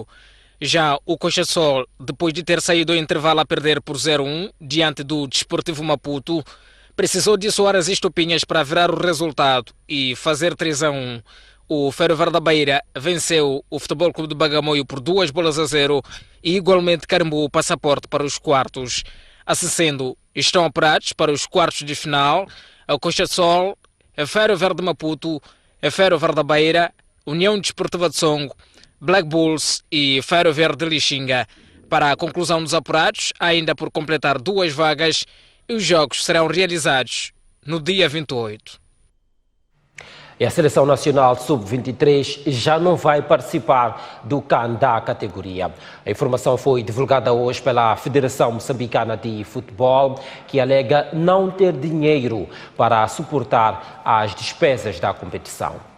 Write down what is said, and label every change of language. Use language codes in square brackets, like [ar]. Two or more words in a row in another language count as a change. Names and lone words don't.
[pt] Já o Costa do Sol, depois de ter saído ao intervalo a perder por 0-1 diante do Desportivo Maputo, precisou de soar as estopinhas para virar o resultado e fazer 3-1. O Ferroviário da Beira venceu o Futebol Clube de Bagamoio por 2-0 e igualmente carimbou o passaporte para os quartos. Assim sendo, estão apurados para os quartos de final a Costa do Sol, a Ferroviário de Maputo, a Ferroviário da Beira, União Desportiva de Songo, Black Bulls e Ferroviário de Lixinga. Para a conclusão dos apurados, ainda por completar 2 vagas, e os jogos serão realizados no dia 28. E a Seleção Nacional Sub-23 já não vai participar do CAN da categoria. A informação foi divulgada hoje pela Federação Moçambicana de Futebol, que alega não ter dinheiro para suportar as despesas da competição.